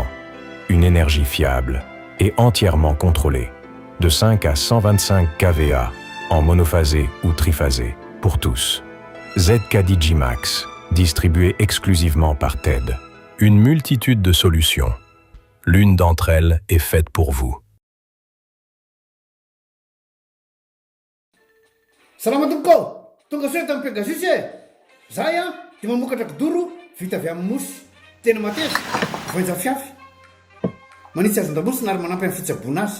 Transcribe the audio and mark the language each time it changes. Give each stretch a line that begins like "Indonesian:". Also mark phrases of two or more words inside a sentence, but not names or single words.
French: Une énergie fiable et entièrement contrôlée. De 5 à 125 kVA, en monophasé ou triphasé, pour tous. ZK Digimax, distribué exclusivement par TED. Une multitude de solutions. L'une d'entre elles est faite pour vous.
Malagasy: Salamadoko, tonga soa tamin'ny Pegasus e. Zahay dia mamokatra kidoro vita avy amin'ny mosy. Tena mateza, voenja fiafy. Manitsy azon-damosina ary manampy amin'ny fitsaboana azy.